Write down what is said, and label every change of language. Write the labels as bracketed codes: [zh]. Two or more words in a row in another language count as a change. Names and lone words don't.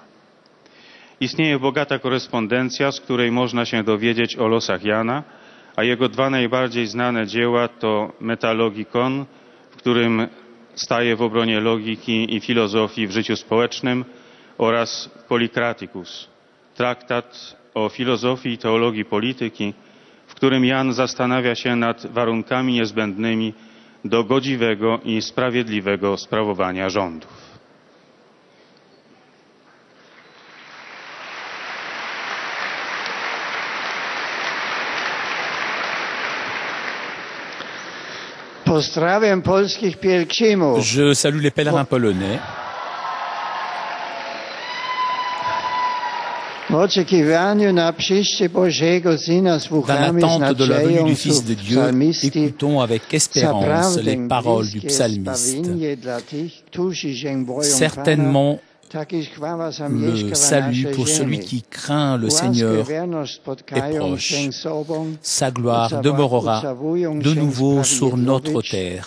[pl] Istnieje bogata korespondencja, z której można się dowiedzieć o losach Jana, a jego dwa najbardziej znane dzieła to Metalogikon, w którym staje w obronie logiki i filozofii w życiu społecznym, oraz Polycraticus, traktat o filozofii i teologii polityki, w którym Jan zastanawia się nad warunkami niezbędnymi do godziwego i sprawiedliwego sprawowania rządów. Pozdrawiam polskich pielgrzymów. [fr] Je salue les pèlerins polonais. [pl] W oczekiwaniu na przyjście Bożego Syna słuchamy z [fr] Dans l'attente de la venue [pl] nadzieją [fr] du Fils de Dieu, [pl] psalmisty. [fr] écoutons avec espérance les paroles du psalmiste. Certainement, le salut pour celui qui craint le Seigneur est proche. Sa gloire demeurera de nouveau sur notre terre.